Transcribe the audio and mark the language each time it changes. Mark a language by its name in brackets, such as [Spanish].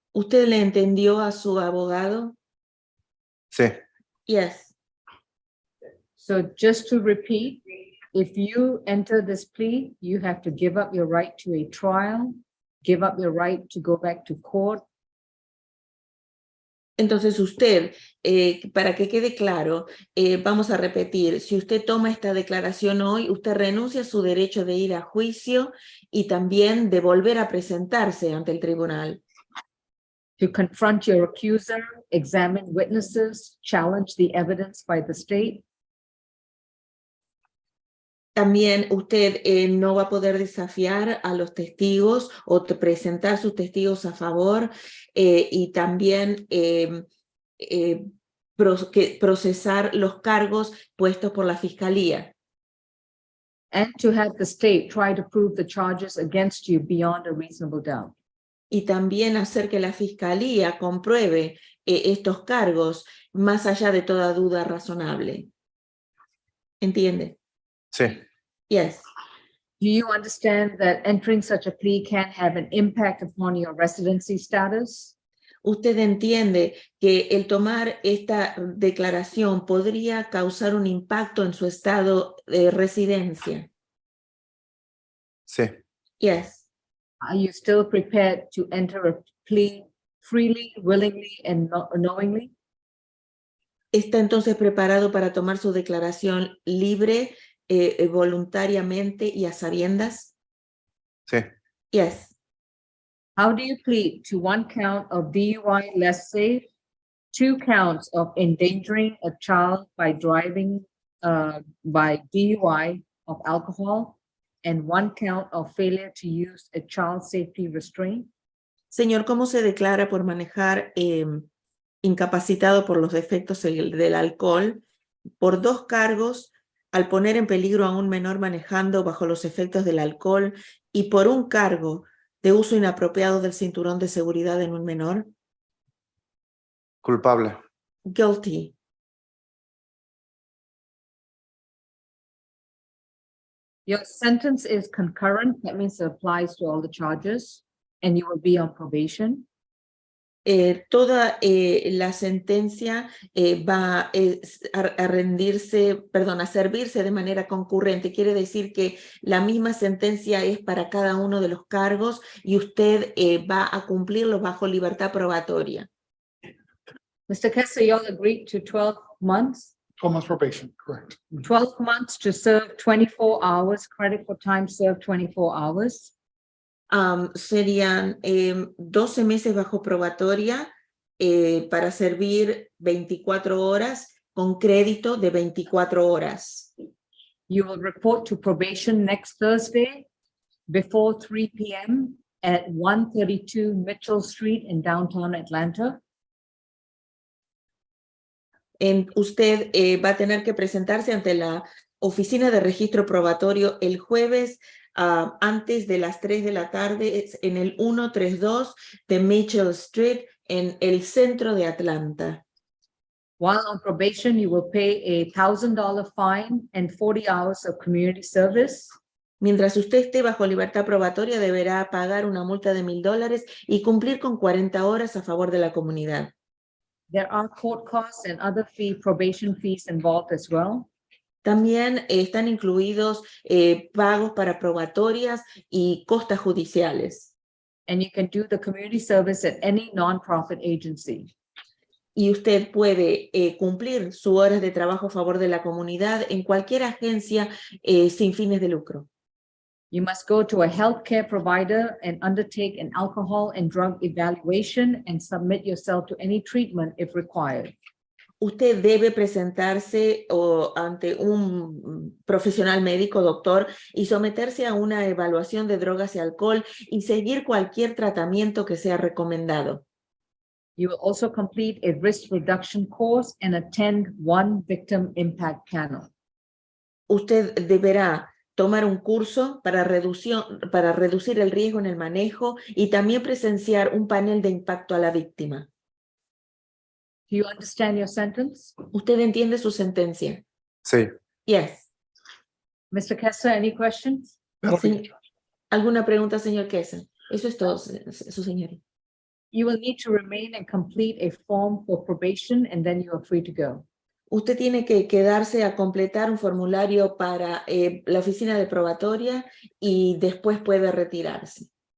[Spanish] ¿Usted le entendió a su abogado? Sí. [English] Yes. So just to repeat, if you enter this plea, you have to give up your right to a trial, give up your right to go back to court. [Spanish] Entonces usted, para que quede claro, vamos a repetir, si usted toma esta declaración hoy, usted renuncia a su derecho de ir a juicio y también de volver a presentarse ante el tribunal. [English] To confront your accuser, examine witnesses, challenge the evidence by the state. [Spanish] También usted no va a poder desafiar a los testigos o presentar sus testigos a favor y también procesar los cargos puestos por la fiscalía. [English] And to have the state try to prove the charges against you beyond a reasonable doubt. [Spanish] Y también hacer que la fiscalía compruebe estos cargos más allá de toda duda razonable. ¿Entiende? Sí. [English] Yes. Do you understand that entering such a plea can have an impact upon your residency status? [Spanish] ¿Usted entiende que el tomar esta declaración podría causar un impacto en su estado de residencia? Sí. [English] Yes. Are you still prepared to enter a plea freely, willingly, and knowingly? [Spanish] ¿Está entonces preparado para tomar su declaración libre, voluntariamente y a sabiendas? Sí. [English] Yes. How do you plead to one count of DUI less safe, 2 counts of endangering a child by driving by DUI of alcohol, and 1 count of failure to use a child safety restraint? [Spanish] Señor, ¿cómo se declara por manejar incapacitado por los efectos del alcohol por 2 cargos al poner en peligro a un menor manejando bajo los efectos del alcohol y por 1 cargo de uso inapropiado del cinturón de seguridad en un menor? Culpable. [English] Guilty. Your sentence is concurrent. That means it applies to all the charges, and you will be on probation. [Spanish] Toda la sentencia va a rendirse, perdón, a servirse de manera concurrente. Quiere decir que la misma sentencia es para cada uno de los cargos y usted va a cumplirlo bajo libertad probatoria. [English] Mr. Kessler, you all agreed to 12 months, 12 months probation, correct. 12 months to serve 24 hours, credit for time served 24 hours. [Spanish] Serían 12 meses bajo probatoria para servir 24 horas con crédito de 24 horas. [English] You will report to probation next Thursday before 3 p.m. at 132 Mitchell Street in downtown Atlanta. [Spanish] Usted va a tener que presentarse ante la oficina de registro probatorio el jueves antes de las 3 de la tarde en el 132 de Mitchell Street en el centro de Atlanta. [English] While on probation, you will pay a $1,000 fine and 40 hours of community service. [Spanish] Mientras usted esté bajo libertad probatoria, deberá pagar una multa de $1,000 y cumplir con 40 horas a favor de la comunidad. [English] There are court costs and other probation fees involved as well. [Spanish] También están incluidos pagos para probatorias y costas judiciales. [English] And you can do the community service at any nonprofit agency. [Spanish] Y usted puede cumplir sus horas de trabajo a favor de la comunidad en cualquier agencia sin fines de lucro. [English] You must go to a healthcare provider and undertake an alcohol and drug evaluation and submit yourself to any treatment if required. [Spanish] Usted debe presentarse ante un profesional médico, doctor, y someterse a una evaluación de drogas y alcohol y seguir cualquier tratamiento que sea recomendado. [English] You will also complete a risk reduction course and attend one victim impact panel. [Spanish] Usted deberá tomar un curso para reducir el riesgo en el manejo y también presenciar un panel de impacto a la víctima. [English] Do you understand your sentence? [Spanish] ¿Usted entiende su sentencia? Sí. [English] Yes. Mr. Kessler, any questions? [Spanish] ¿Alguna pregunta, señor Kessler? Eso es todo, su señoría. [English] You will need to remain and complete a form for probation, and then you are free to go. [Spanish] Usted tiene que quedarse a completar un formulario para la oficina de probatoria y después puede retirarse.